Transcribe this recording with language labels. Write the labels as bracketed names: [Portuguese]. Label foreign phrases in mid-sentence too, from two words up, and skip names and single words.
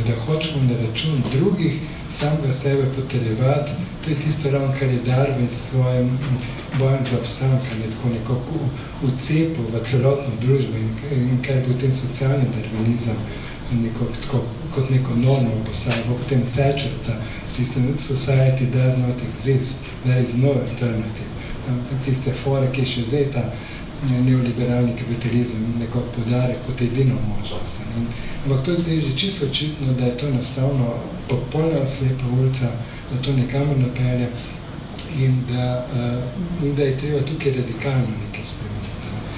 [Slovenian] Da hočemo na račun drugih samega sebe potrjevati, to je tisto ravno, kar je Darwin s svojim bojem za obstanka nekako vcepil v celotno družbo in kar je potem socialni darwinizem tako, kot neko normo postavil, potem Thatcherca s tistem [English] society does not exist, there is no alternative. [Slovenian] Tiste fore, ki je še zdaj ta neoliberalni kapitalizem nekako podarek kot edino možnost. Ampak to je zdaj že čisto očitno, da je to enostavno popolna slepa ulica, da to nikamor ne pelje in da je treba tukaj radikalno nekaj spremeniti.